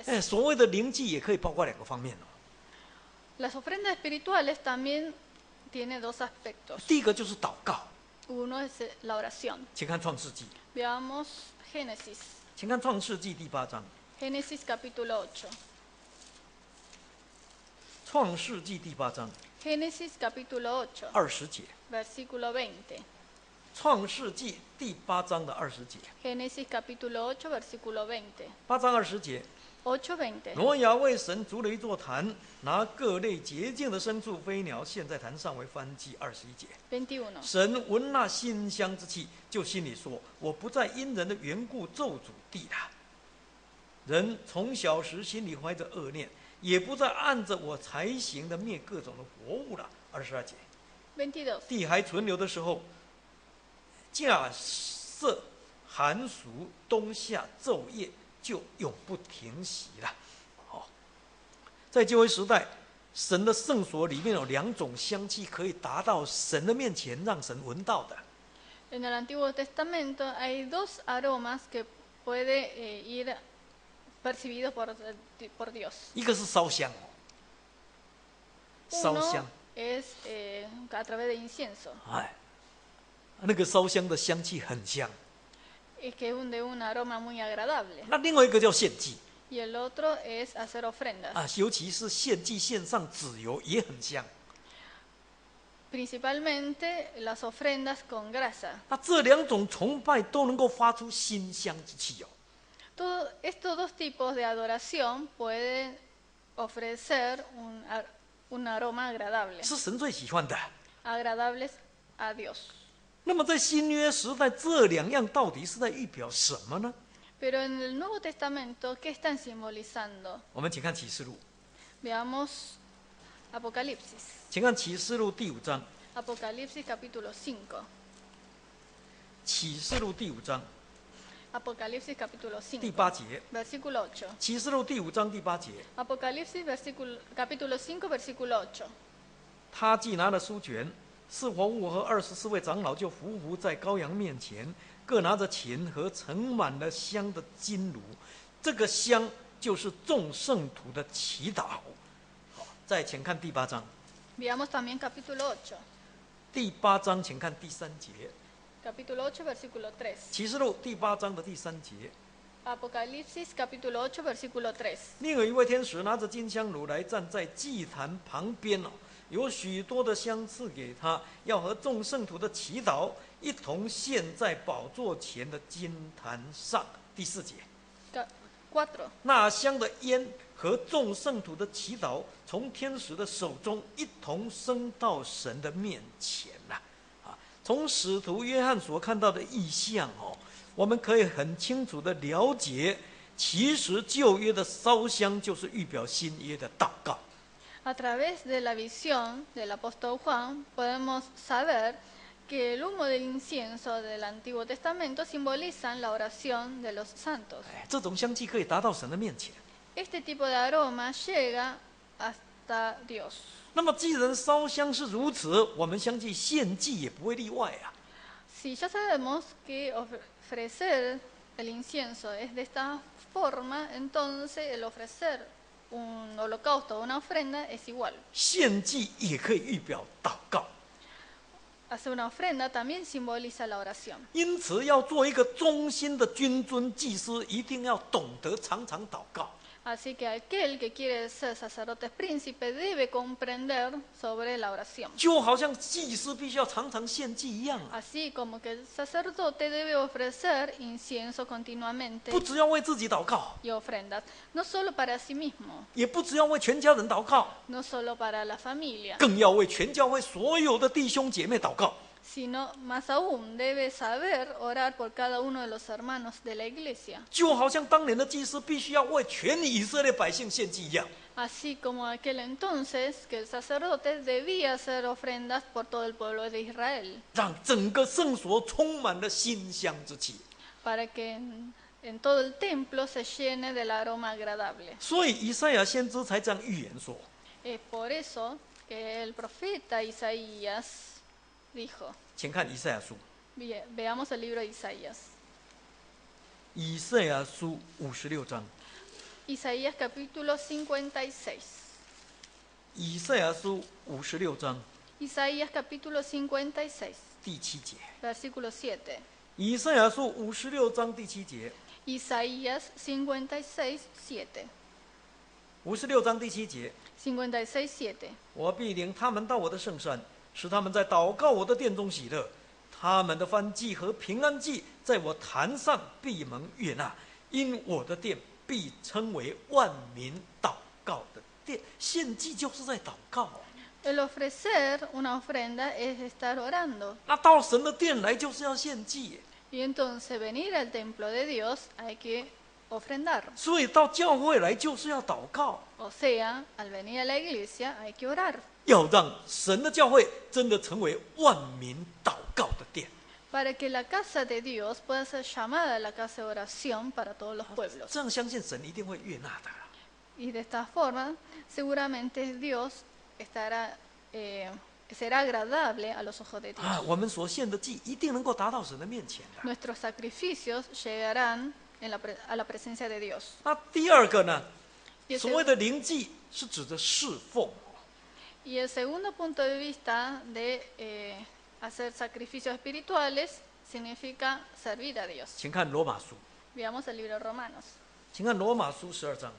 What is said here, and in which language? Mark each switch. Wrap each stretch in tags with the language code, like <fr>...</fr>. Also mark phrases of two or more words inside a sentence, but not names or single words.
<zh>哎，所谓的灵祭也可以包括两个方面哦。</zh> <es>Las ofrendas espirituales también tienen dos aspectos.</es> <zh>第一个就是祷告，</zh> <es>Uno es la oración.</es> <zh>请看创世纪，</zh> <es>Veamos Génesis.</es> <zh>请看创世纪第8章，</zh> <es>Génesis capítulo 8.</es> <zh>创世纪第8章</zh> <es>Génesis capítulo 8,</es> <zh>20 节，</zh> <es>versículo 20.</es> <zh>创世纪第8章的20节，</zh> <es>Génesis capítulo 8, versículo 20.</es> <zh>8 章20节，</zh> <es>8:20.</es> <zh>挪亚为神筑了一座坛，拿各类洁净的牲畜、飞鸟献在坛上为燔祭。21节，</zh> <es>21.</es> <zh>神闻那馨香之气，就心里说：“我不再因人的缘故咒诅地了。人从小时心里怀着恶念，也不再按着我才行的灭各种的活物了。”22节，</zh> <es>22.</es> <zh>地还存留的时候，架设寒暑冬夏昼夜就永不停息了。在旧约时代， 神的圣所里面有2种香气可以达到神的面前，让神闻到的。</zh> <es>En el Antiguo Testamento hay 2 aromas que puede ir percibido por Dios.</es> <zh>一个是烧香，烧</zh> <es>Uno</es> <zh>香，</zh> <es>es a través de incienso,</es> <zh>哎，那个烧香的香气很香。</zh> <es>y que es de un aroma muy agradable.</es> <zh>那另外一个叫献祭</zh> <es>Y el otro es hacer ofrendas,</es> <zh>啊，尤其是献祭献上脂油也很香。</zh> <es>principalmente las ofrendas con grasa.</es> <zh>那这2种崇拜都能够发出馨香之气哦。</zh> <es>Estos 2 tipos de adoración pueden ofrecer un aroma agradable,</es> <zh>是神最喜欢的。</zh> <es>agradables a Dios.</es> <zh>那么在新约时代，这2样到底是在预表什么呢？</zh> <es>Pero en el Nuevo Testamento, ¿qué están simbolizando?</es> <zh>我们请看启示录，</zh> <es>Veamos Apocalipsis.</es> <zh>请看启示录第5章，</zh> <es>Apocalipsis capítulo 5.</es> <zh>启示录第5章</zh> <es>Apocalipsis capítulo</es> <zh>第</zh> <es>5,</es> <zh>8节，</zh> <es>versículo 8.</es> <zh>启示录第5章第8节，</zh> <es>Apocalipsis capítulo 5, versículo 8.</es> <zh>他既拿了书卷，四活物和24位长老就匍匐在羔羊面前，各拿着琴和盛满了香的金炉，这个香就是众圣徒的祈祷。好，再请看第8章，</zh> <es>Veamos también capítulo 8.</es> <zh>第8章请看第3节，</zh> <es>Capítulo 8, versículo 3.</es> <zh>启示录第8章的第3节。</zh> <es>Apocalipsis capítulo 8, versículo 3.</es> <zh>另有一位天使拿着金香炉来站在祭坛旁边哦，有许多的香赐给他，要和众圣徒的祈祷一同献在宝座前的金坛上。第4节，</zh> <es>4.</es> <zh>那香的烟和众圣徒的祈祷从天使的手中一同升到神的面前呐。从使徒约翰所看到的异象哦，我们可以很清楚的了解，其实旧约的烧香就是预表新约的祷告。</zh> <es>A través de la visión del apóstol Juan podemos saber que el humo del incienso del Antiguo Testamento simbolizan la oración de los santos.</es> <zh>这种香气可以达到神的面前。</zh> <es>Este tipo de aroma llega hasta Dios.</es> <zh>那么既然烧香是如此，我们相信献祭也不会例外啊。</zh> <es>Si ya sabemos que ofrecer el incienso es de esta forma, entonces el ofrecer un holocausto o una ofrenda es igual.</es> <zh>献祭也可以预表祷告，</zh> <es>Hacer una ofrenda también simboliza la oración.</es> <zh>因此要做一个忠心的君尊祭司，一定要懂得常常祷告。</zh> <es>Así que aquel que quiere ser sacerdote príncipe debe comprender sobre la oración.</es> <zh>就好像祭司必须要常常献祭一样啊，</zh> <es>Así como que el sacerdote debe ofrecer incienso continuamente</es> <zh>不只要为自己祷告，</zh> <es>y ofrendas, no solo para sí mismo,</es> <zh>也不只要为全家人祷告，</zh> <es>no solo para la familia,</es> <zh>更要为全教会所有的弟兄姐妹祷告。</zh> <es>sino más aún debe saber orar por cada uno de los hermanos de la iglesia.</es> <zh>就好像当年的祭司必须要为全以色列百姓献祭一样。</zh> <es>Así como aquel entonces que el sacerdote debía hacer ofrendas por todo el pueblo de Israel,</es> <zh>让整个圣所充满了馨香之气。</zh> <es>para que en todo el templo se llene del aroma agradable.</es> <zh>所以以赛亚先知才这样预言说：</zh> <es>Es por eso que el profeta Isaías dijo,</es> <zh>请看以赛亚书，</zh> <es>veamos el libro de Isaías.</es> <zh>以赛亚书56章，</zh> <es>Isaías capítulo 56.</es> <zh>以赛亚书56章</zh> <es>Isaías capítulo 56,</es> <zh>第7节。</zh> <es>versículo 7.</es> <zh>以赛亚书56章第7节，</zh> <es>Isaías 56, 7.</es> <zh>56章第7节，</zh> <es>56, 7.</es> <zh>我必领他们到我的圣山，使他们在祷告我的殿中喜乐。他们的燔祭和平安祭，在我坛上必蒙悦纳，因我的殿必称为万民祷告的殿。献祭就是在祷告。</zh> <es>El ofrecer una ofrenda es estar orando.</es> <zh>那到神的殿来就是要献祭，</zh> <es>Y entonces venir al templo de Dios hay que ofrendar.</es> <zh>所以到教会来就是要祷告，</zh> <es>O sea, al venir a la iglesia hay que orar</es> <zh>要让神的教会真的成为万民祷告的殿。</zh> <es>para que la casa de Dios pueda ser llamada la casa de oración para todos los pueblos.</es> <zh>这样相信神一定会悦纳的。</zh> <es>Y de esta forma, seguramente Dios será agradable a los ojos de Dios.</es> <zh>我们所献的祭一定能够达到神的面前的。</zh> <es>Nuestros sacrificios llegarán a la presencia de Dios.</es> <zh>那第二个呢，</zh> <es>Y el,</es> <zh>所谓的灵祭是指的侍奉。</zh> <es>y el segundo punto de vista de hacer sacrificios espirituales significa servir a Dios.</es> <zh>请看罗马书，</zh> <es>Veamos el libro de Romanos.</es> <zh>请看罗马书12章</zh>